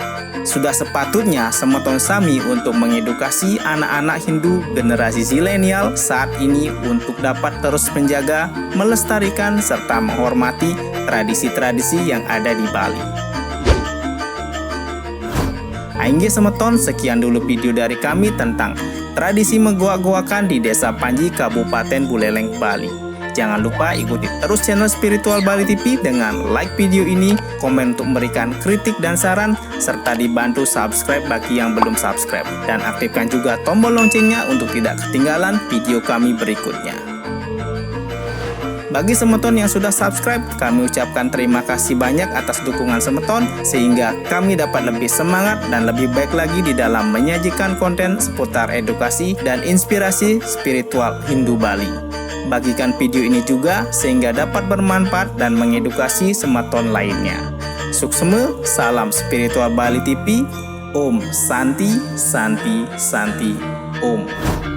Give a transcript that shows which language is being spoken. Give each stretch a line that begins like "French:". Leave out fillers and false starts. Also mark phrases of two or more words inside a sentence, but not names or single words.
Indonesian: Sudah sepatutnya Semeton Sami untuk mengedukasi anak-anak Hindu generasi zilenial saat ini untuk dapat terus menjaga, melestarikan, serta menghormati tradisi-tradisi yang ada di Bali. Aingge Semeton, sekian dulu video dari kami tentang tradisi megoak-goakan di Desa Panji, Kabupaten Buleleng, Bali. Jangan lupa ikuti terus channel Spiritual Bali TV dengan like video ini, komen untuk memberikan kritik dan saran, serta dibantu subscribe bagi yang belum subscribe. Dan aktifkan juga tombol loncengnya untuk tidak ketinggalan video kami berikutnya. Bagi Semeton yang sudah subscribe, kami ucapkan terima kasih banyak atas dukungan Semeton sehingga kami dapat lebih semangat dan lebih baik lagi di dalam menyajikan konten seputar edukasi dan inspirasi spiritual Hindu Bali. Bagikan video ini juga sehingga dapat bermanfaat dan mengedukasi Semeton lainnya. Suksema, salam Spiritual Bali TV.
Sanskrit: Om Santi, Santi, Santi, Om.